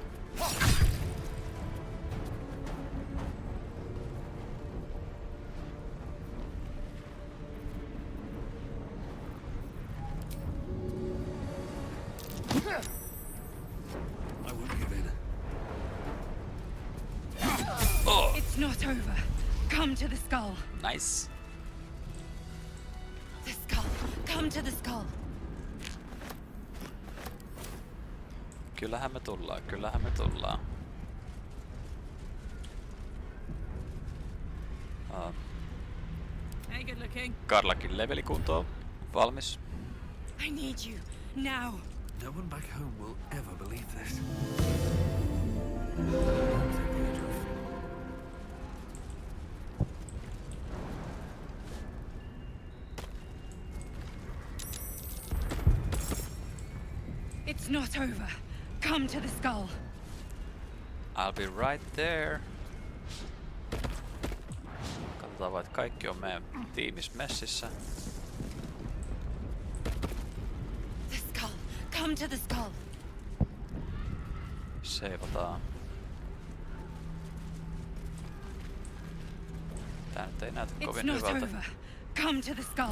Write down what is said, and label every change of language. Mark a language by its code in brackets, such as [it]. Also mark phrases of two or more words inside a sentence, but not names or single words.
[en] I won't give in. Oh, It's not over. Come to the skull. nice. The skull. Come to the skull. [fi] Kyllähän me tullaan. [en] Hey, good looking. [fi] Karlakin leveli kuntoon. Valmis. [en] I need you now. No one back home will ever believe this. It's not over. Come to the skull. I'll be right there. [fi] Katsotaan vaan, että kaikki on meidän tiimis messissä. [en] The skull. Come to the skull. [fi] Seivataan. Tää nyt ei näytä [en] It's [fi] kovin [en] not [fi] hyvältä. [en] over. Come to the skull.